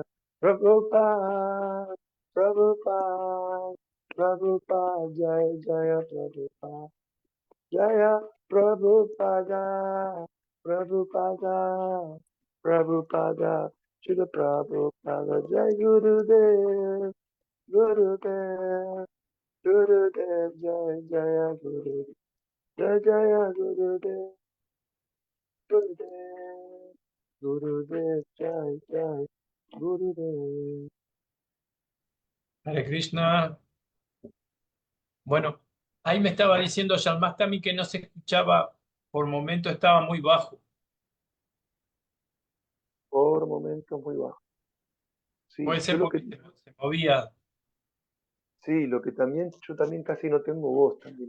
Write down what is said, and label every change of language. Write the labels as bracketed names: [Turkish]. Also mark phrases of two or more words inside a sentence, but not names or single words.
[Sanskrit] Prabhupada, Prabhupada, Prabhupada, Jaya Jaya Prabhupada, Jaya Prabhupada, Prabhupada, Prabhupada, Shri Prabhupada, Jai Gurudev, Gurudev, Gurudev, Jaya Jaya Gurudev. Jai Jaya Gurudev, Gurudev, Gurudev, Jai Jai Gurudev. Hare Krishna. [Spanish] Bueno, ahí me estaba diciendo Shalmastami que no se escuchaba, por momento estaba muy bajo. Por momentos muy bajo. Sí, Puede yo ser lo porque que, se movía. sí, lo que también, yo también casi no tengo voz también.